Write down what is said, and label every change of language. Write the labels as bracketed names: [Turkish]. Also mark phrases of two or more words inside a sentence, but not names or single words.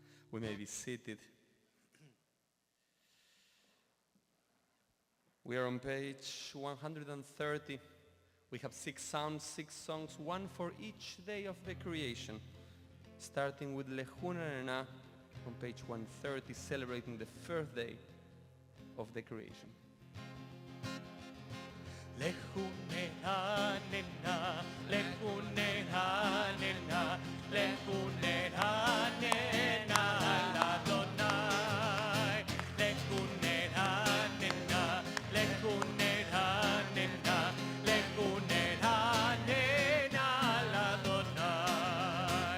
[English] We may be seated. We are on page 130. We have 6 sounds, 6 songs, one for each day of the creation. Starting with Lehunana on page 130, celebrating the first day of the creation. Lehunena, nena, lehunena, nena, lehunena, nena, Adonai. Lehunena, nena, lehunena, nena, lehunena, nena, Adonai.